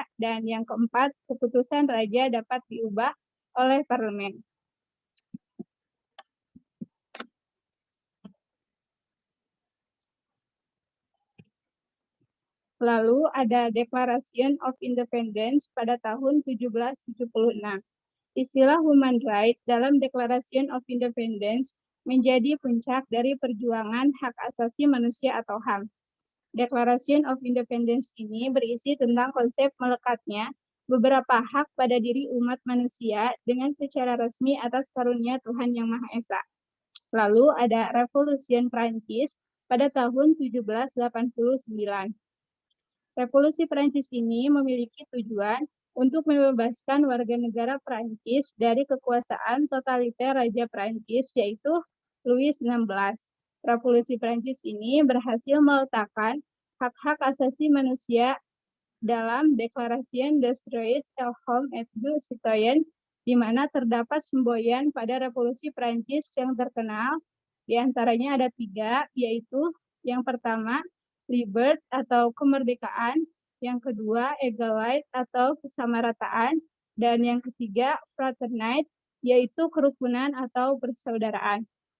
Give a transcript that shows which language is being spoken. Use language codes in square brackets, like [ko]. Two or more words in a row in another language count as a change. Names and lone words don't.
[id] Dan yang keempat, keputusan raja dapat diubah oleh parlemen. Lalu ada Declaration of Independence pada tahun 1776. Istilah [en] human right [id] dalam Declaration of Independence menjadi puncak dari perjuangan hak asasi manusia atau HAM. Declaration of Independence ini berisi tentang konsep melekatnya beberapa hak pada diri umat manusia dengan secara resmi atas karunia Tuhan Yang Maha Esa. Lalu ada Revolusi Prancis pada tahun 1789. Revolusi Prancis ini memiliki tujuan untuk membebaskan warga negara Prancis dari kekuasaan totaliter Raja Prancis, yaitu Louis XVI. Revolusi Prancis ini berhasil meletakkan hak-hak asasi manusia dalam Déclaration des droits de l'homme et du citoyen, di mana terdapat semboyan pada Revolusi Prancis yang terkenal. Di antaranya ada 3, yaitu yang pertama, liberté atau kemerdekaan, yang kedua, égalité atau kesamarataan, dan yang ketiga, fraternité, yaitu kerukunan atau persaudaraan.